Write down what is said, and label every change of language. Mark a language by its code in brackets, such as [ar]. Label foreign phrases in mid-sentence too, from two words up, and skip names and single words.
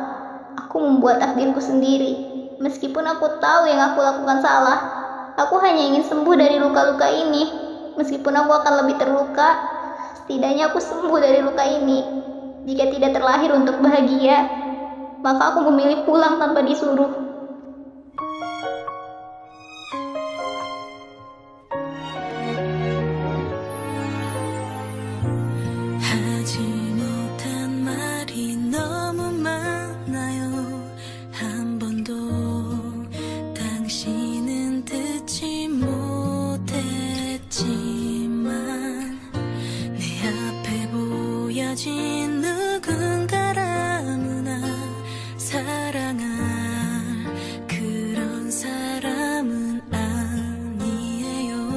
[id] Aku membuat takdirku sendiri. Meskipun aku tahu yang aku lakukan salah, aku hanya ingin sembuh dari luka-luka ini. Meskipun aku akan lebih terluka, setidaknya aku sembuh dari luka ini. Jika tidak terlahir untuk bahagia, maka aku memilih pulang tanpa disuruh. [ko] 하지 못한 말이 너무 많아요. 한 번도 당신은 듣지 못했지만 내 앞에 보여진 누군가라무나 사랑할 그런 사람은 아니에요.